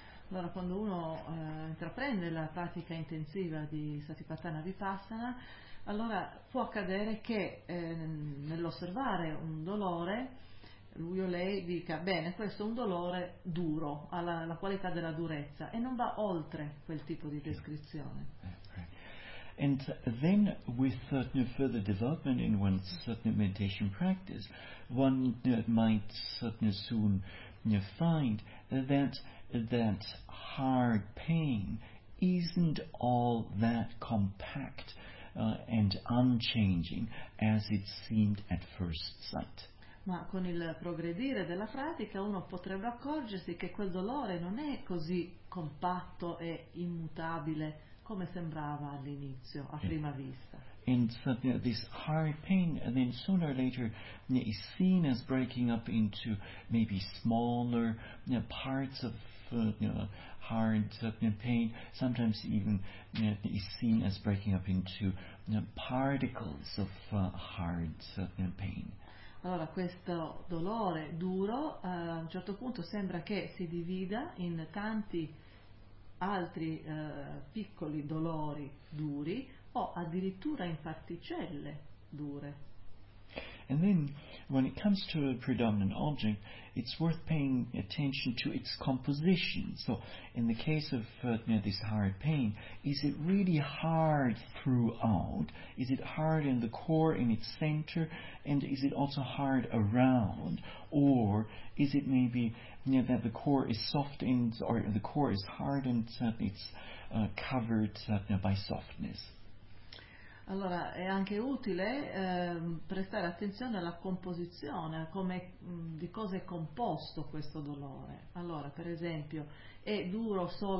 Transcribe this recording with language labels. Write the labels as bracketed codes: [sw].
[it] Allora, quando uno intraprende la pratica intensiva di Satipatthana Vipassana, allora può accadere che nell'osservare un dolore, lui o lei dica, bene, questo è un dolore duro, ha la qualità della durezza, e non va oltre quel tipo di descrizione. [en] And then with further development in one's meditation practice, one might soon find that hard pain isn't all that compact and unchanging as it seemed at first sight. [it] Ma con il progredire della pratica uno potrebbe accorgersi che quel dolore non è così compatto e immutabile come sembrava all'inizio, a prima vista. [en] And so, this hard pain then sooner or later is seen as breaking up into maybe smaller parts of hard pain, sometimes even is seen as breaking up into particles of hard pain. [it] Allora, questo dolore duro a un certo punto sembra che si divida in tanti altri piccoli dolori duri o addirittura in particelle dure. [en] And then when it comes to a predominant object, it's worth paying attention to its composition. So in the case of this hard pain, is it really hard throughout? Is it hard in the core, in its center, and is it also hard around? Or is it maybe that the core is softened, or the core is hardened, it's covered by softness? [it] Allora, è anche utile prestare attenzione alla composizione, di cosa è composto questo dolore. Allora, per esempio, è duro